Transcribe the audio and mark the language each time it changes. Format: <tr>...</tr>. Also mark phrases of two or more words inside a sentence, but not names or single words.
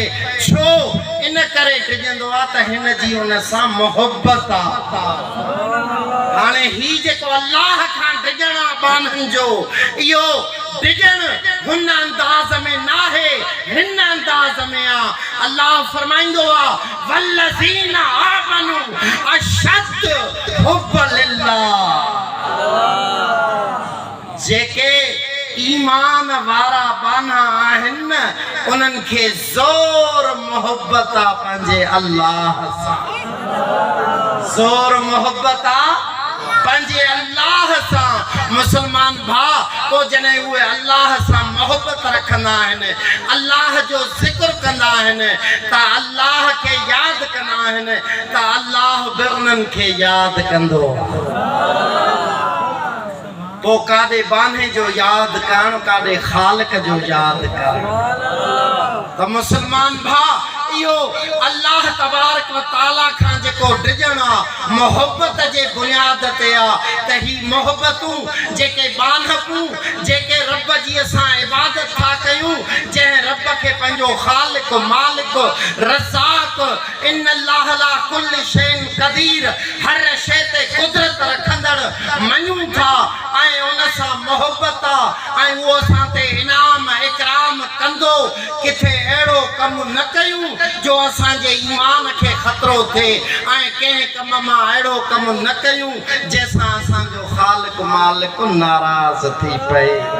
<sd>छो इन करे ड्रिजंदो आहे त हिन जी हुन सां मोहब्बत आहे। हाणे ही जेको अल्लाह खां ड्रिजण आहे बाननि जो, इहो ड्रिजण हुन अंदाज़ में नाहे, हिन अंदाज़ में आहे। अल्लाह फरमाईंदो आहे</sd> <ar>والذين آمنوا أشد حب لله.</ar> <sd>जेके ईमान वारा बाना आहिनि उन्हनि खे ज़ोर मोहब्बत आहे पंहिंजे अल्लाह सां, ज़ोर मोहब्बत आहे पंहिंजे अल्लाह सां। मुसलमान भाउ पोइ जॾहिं उहे अल्लाह सां मोहब्बत रखंदा आहिनि, अल्लाह जो ज़िक्र कंदा आहिनि, त अल्लाह खे यादि कंदा आहिनि, त अल्लाह बि उन्हनि खे यादि कंदो। पोइ काॾे बाने जो यादि करणु, काॾे ख़ालिक जो यादि करणु। त मुसलमान भाउ इहो</sd> <ar>الله تبارك وتعالى</ar> <sd>खां जेको ड्रिजण आहे मोहब्बत जे बुनियाद ते आहे। त ही मोहब्बतूं जेके बानहपूं जेके रब जी असां इबादत था कयूं, जंहिं रब खे पंहिंजो ख़ालिक मालिक रज़ाक</sd> <ar>إن الله على كل شيء قدير,</ar> <sd>हर शइ ते कुदरत रखंदड़ मञूं था ऐं उन सां मोहब्बत आहे ऐं उहो असां ते इनाम इकराम कंदो। किथे अहिड़ो कमु न कयूं जो असांजे ईमान खे ख़तरो थिए ऐं कंहिं कम मां अहिड़ो कमु न कयूं जंहिंसां असांजो ख़ालिक मालिक नाराज़ थी पए।</sd>